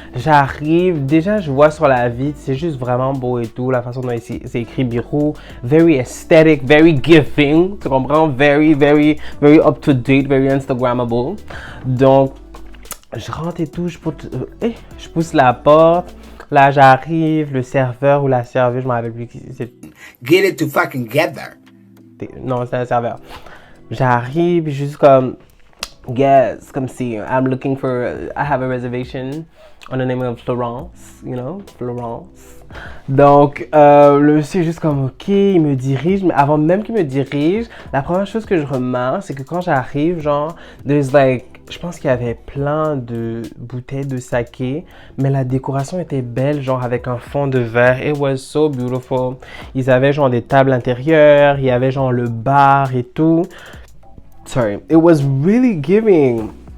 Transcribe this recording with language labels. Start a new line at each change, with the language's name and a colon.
French: J'arrive, déjà, je vois sur la vitre, c'est juste vraiment beau et tout. La façon dont c'est écrit Birou,
English: very aesthetic, very giving.
French: Tu comprends?
English: Very, very, very up to date, very Instagrammable.
French: Donc, je rentre et tout, je pousse la porte. Là, j'arrive, le serveur ou la serveuse, je me rappelle plus qui c'est.
English: Get it to fucking together.
French: Non, c'est un serveur. J'arrive, juste comme,
English: guess,
French: comme si
English: I'm looking for, I have a reservation on the name of Florence, you know, Florence.
French: Donc, le monsieur est juste comme, ok, il me dirige, mais avant même qu'il me dirige, la première chose que je remarque, c'est que quand j'arrive, genre,
English: there's like,
French: je pense qu'il y avait plein de bouteilles de saké, mais la décoration était belle, genre avec un fond de verre.
English: It was so beautiful.
French: Ils avaient genre des tables intérieures, il y avait genre le bar et tout.
English: Sorry, it was really giving.